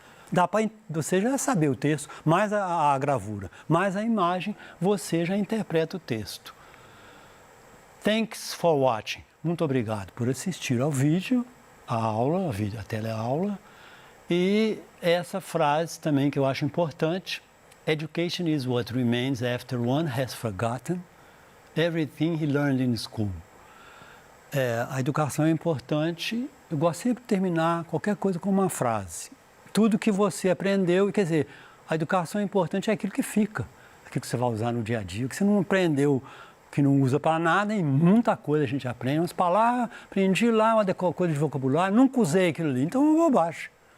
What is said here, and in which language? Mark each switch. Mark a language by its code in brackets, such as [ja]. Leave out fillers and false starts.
[pt] Dá para você já saber o texto, mais a gravura, mais a imagem, você já interpreta o texto. [en] Thanks for watching. [pt] Muito obrigado por assistir ao vídeo, a teleaula. E essa frase também que eu acho importante. [en] Education is what remains after one has forgotten everything he learned in school. [pt] A educação é importante. Eu gosto sempre de terminar qualquer coisa com uma frase. Tudo que você aprendeu, quer dizer, a educação é importante, é aquilo que fica, aquilo que você vai usar no dia a dia, que você não aprendeu, que não usa para nada, e muita coisa a gente aprende, umas palavras, aprendi lá uma coisa de vocabulário, nunca usei aquilo ali, então é uma bobagem.